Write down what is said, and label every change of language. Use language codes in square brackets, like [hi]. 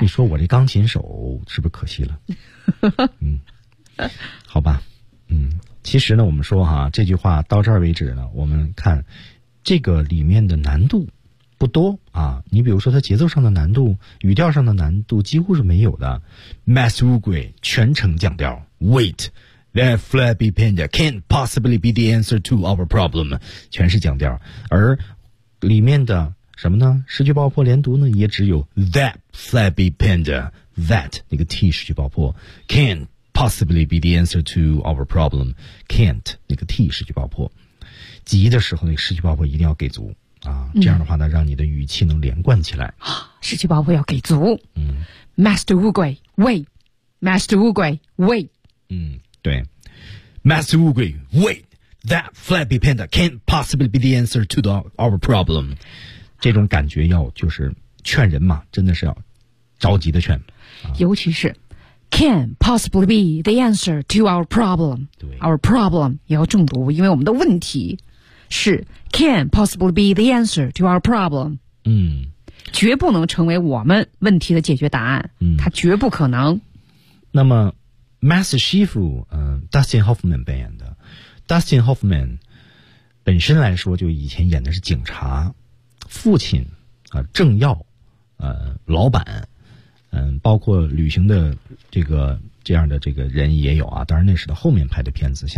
[zh] 你说我这钢琴手是不是可惜了？好吧，其实呢，我们说哈，这句话到这儿为止呢，我们看这个里面的难度不多啊。你比如说它节奏上的难度，语调上的难度几乎是没有的。 Mass 乌龟全程降调。 [en] Wait, that flabby panda can't possibly be the answer to our problem. [zh] 全是降调。而里面的什么呢，失去爆破连读呢，也只有 [en] that flabby panda, [zh] that 那个 T 失去爆破 [en] can't possibly be the answer to our problem. Can't [zh] 那个 T 失去爆破，急的时候那个失去爆破一定要给足啊，这样的话呢，让你的语气能连贯起来。失去爆破要给足。Master 乌龟 [en] wait, [zh] Master 乌龟 wait。对 [en] ，Master [zh] 乌龟 [en] wait, that flabby panda can't possibly be the answer to the our problem。 [zh] 这种感觉要就是劝人嘛，真的是要着急的劝。尤其是 [en] can possibly be the answer to our problem。 [zh] 对， [en] our problem [zh] 也要重读，因为我们的问题。是 [en] can possibly be the answer to our problem。 [zh] 绝不能成为我们问题的解决答案。它绝不可能。那么 Master Chief, Dustin Hoffman 扮演的 Dustin Hoffman 本身来说就以前演的是警察父亲政要老板包括旅行的这个这样的这个人也有啊，当然那是他后面拍的片子。